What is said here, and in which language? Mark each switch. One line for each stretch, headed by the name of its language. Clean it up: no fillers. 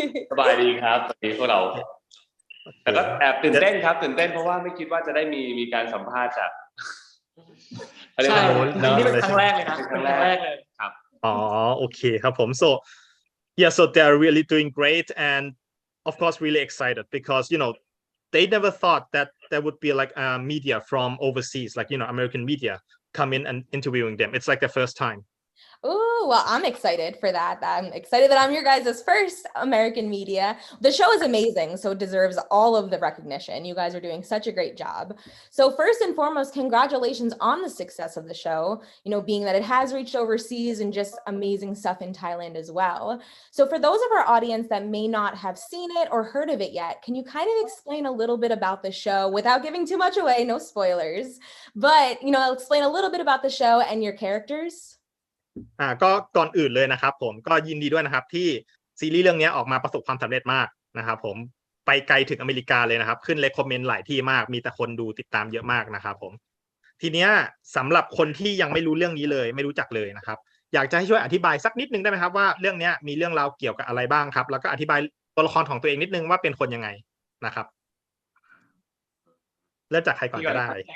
Thai: สบายดีครับตอนนี้พวกเราแต่ก็แอบตื่นเต้นครับตื่นเต้นเพราะว่าไม่คิดว่าจะได้มีการสัมภาษณ์จากใช่นี่เป็นครั้งแรกเลยนะเป็นครั้งแรกเลยครับ อ๋อโอเคครับผม
English: so yeah so they're really doing great and of course really excited because they never thought that there would be like media from overseas like American media come in and interviewing them. It's like their first time. Oh, well, I'm excited for that. I'm excited that I'm your guys' first American media. The show is amazing, so it deserves all of the recognition. You guys are doing such a great job. So first and foremost, congratulations on the success of the show, being that it has reached overseas and just amazing stuff in Thailand as well. So for those of our audience that may not have seen it or heard of it yet, can you kind of explain a little bit about the show without giving too much away, no spoilers, but, explain a little bit about the show and your characters?
Thai: ก็ก่อนอื่นเลยนะครับผมก็ยินดีด้วยนะครับที่ซีรีส์เรื่องนี้ออกมาประสบความสำเร็จมากนะครับผมไปไกลถึงอเมริกาเลยนะครับขึ้นเรคคอมเมนต์หลายที่มากมีแต่คนดูติดตามเยอะมากนะครับผมทีเนี้ยสำหรับคนที่ยังไม่รู้เรื่องนี้เลยไม่รู้จักเลยนะครับอยากจะให้ช่วยอธิบายสักนิดนึงได้ไหมครับว่าเรื่องนี้มีเรื่องราวเกี่ยวกับอะไรบ้างครับแล้วก็อธิบายตัวละครของตัวเองนิดนึงว่าเป็นคนยังไงนะครับเริ่มจากใครก่อนก็ได้